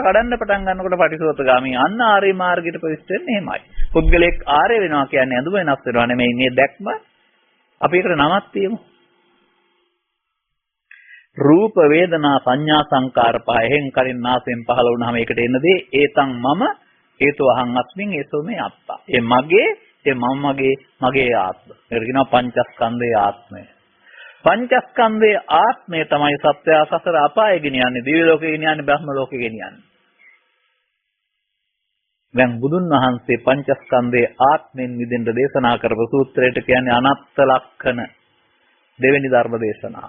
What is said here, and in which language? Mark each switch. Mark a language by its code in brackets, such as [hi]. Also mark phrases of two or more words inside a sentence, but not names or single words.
[si] කඩන්න පටන් ගන්නකොට පටිසෝතගාමී. අන්න ආර්ය මාර්ගයට ප්‍රවිෂ්ඨ වෙන්නේ එහෙමයි. පුද්ගලෙක් ආර්ය වෙනවා කියන්නේ අඳුම වෙනස් වෙනවා නෙමෙයි. මේ දැක්ම අපි ඒකට නමක් තියමු. රූප වේදනා සංඥා සංකාර පහ එහෙන් කලින් නාසයෙන් පහළ වුණාම ඒකට එන දේ [pi] ඒතං මම හේතෝ අහං අස්මින් ඒසෝ මේ අත්තා. [si] ඒ මගේ, ඒ මම මගේ ආත්ම. ඒකට කියනවා පංචස්කන්ධයේ ආත්මය. පංචස්කන්ධයේ ආත්මය තමයි සත්‍ය සසර අපාය ගෙනියන්නේ, දිව්‍ය ලෝකෙ ගෙනියන්නේ, බ්‍රහ්ම ලෝකෙ ගෙනියන්නේ. දැන් බුදුන් වහන්සේ පංචස්කන්ධයේ ආත්මෙන් මිදෙන්න දේශනා කරපු සූත්‍රයට කියන්නේ අනත්ත ලක්ෂණ දෙවෙනි ධර්ම දේශනාව.